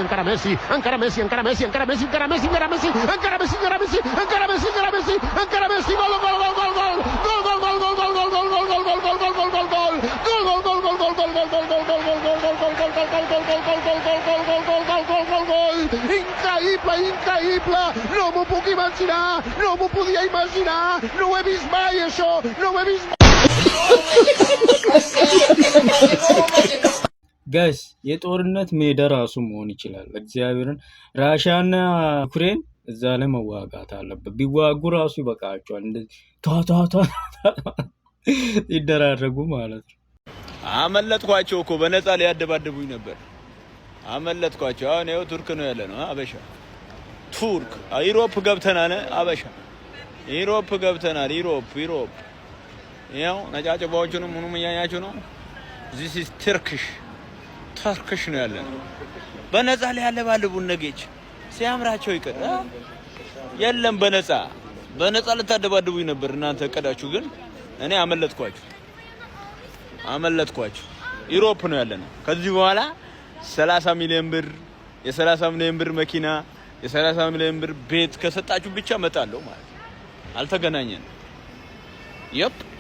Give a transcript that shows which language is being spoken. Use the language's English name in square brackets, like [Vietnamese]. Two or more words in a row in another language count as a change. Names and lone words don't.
[Catalan] Messi gol increïble no m'ho puc imaginar no m'ho podia imaginar no ho he vist mai això no ho he vist [Amharic] ጋይስ የጦርነት ሜዳ ራሱ መሆን ይችላል እግዚአብሔርን ራሻና ዩክሬን እዛ ላይ መዋጋት አለበት ቢዋጉ ራሱ ይበቃቸዋል እንደዚህ ቷ ይደራረጉ ማለት ነው አመለጥኳቸው እኮ በነፃ ሊያደባደቡኝ ነበር አመለጥኳቸው አሁን ይኸው ቱርክ ነው ያለ ነው አበሻ ቱርክ ኢሮፕ ገብተናል አበሻ ኢሮፕ ገብተናል ኢሮፕ ያው ነጫጭባዎቹንም ምኑም ያያችሁ ነው [English] this is turkish [Amharic] ነው ያለ ነው በነፃ ሊያለባልቡን ነገች ሲያምራቸው ይቀር የለም በነፃ ልታደባድቡኝ ነበር እናንተ ቀዳችሁ ግን እኔ አመለጥኳችሁ ኢሮፕ ነው ያለ ነው ከዚህ በኋላ 30 ሚሊዮን ብር የ30 ሚሊዮን ብር መኪና የ30 ሚሊዮን ብር ቤት ከሰጣችሁ ብቻ መጣለው ማለት አልተገናኘን ይፕ